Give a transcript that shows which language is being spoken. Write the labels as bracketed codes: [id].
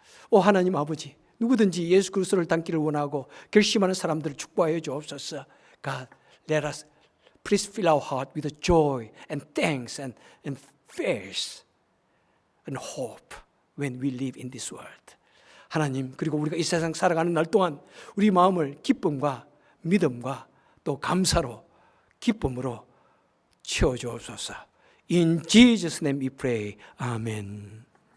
[ko] 하나님 아버지, 누구든지 예수 그리스도를 닮기를 원하고 결심하는 사람들을 축복하여 주옵소서. [en] God, let us please fill our heart with joy and thanks and faith and hope when we live in this world. [ko] 하나님, 그리고 우리가 이 세상 살아가는 날 동안 우리 마음을 기쁨과 믿음과 또 감사로 기쁨으로 채워주옵소서. [en] In Jesus' name we pray. Amen.